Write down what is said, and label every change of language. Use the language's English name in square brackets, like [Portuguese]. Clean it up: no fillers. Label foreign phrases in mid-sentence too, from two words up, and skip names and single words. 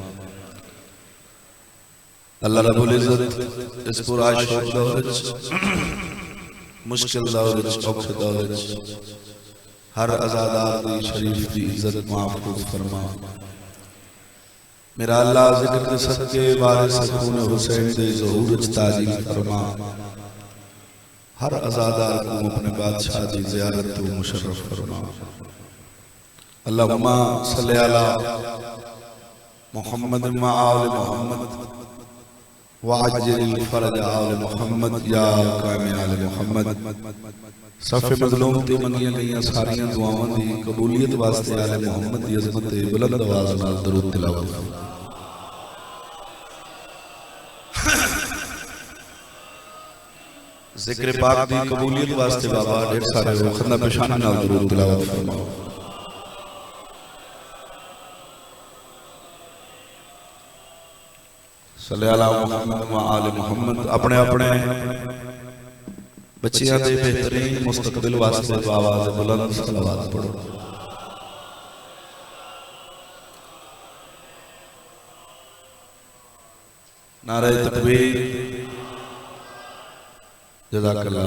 [Punjabi] اللہ رب العزت اس پرآشوب دور چ مشکل دور چ اوکھے دور چ ہر عزادار دی شریف دی عزت محفوظ فرما. میرا اللہ ذکر دے صدقے وارث خون حسین دے ظہور چ تعجیل فرما. ہر عزادار کو اپنے بادشاہ دی زیارت تو مشرف فرما. [Arabic] اللهم صل على محمد وآل محمد وعجل فرج آل محمد يا قائم آل محمد. [Punjabi] صفِ مظلوم تے منگیاں گئیاں ساریاں دعاواں دی قبولیت واسطے آلِ محمد دی عظمت تے بلند آواز نال درود تلاوت. ذکر پاک دی قبولیت واسطے بابا ڈھیر سارے خندہ پیشانی نال درود تلاوت فرماؤ. [Arabic] صل على محمد وآل محمد. [Punjabi] اپنے اپنے بچیاں دے بہترین مستقبل واسطے آواز بلند صلوات پڑھو. [Urdu] نعرۂ تکبیر जज़ाकल्लाह।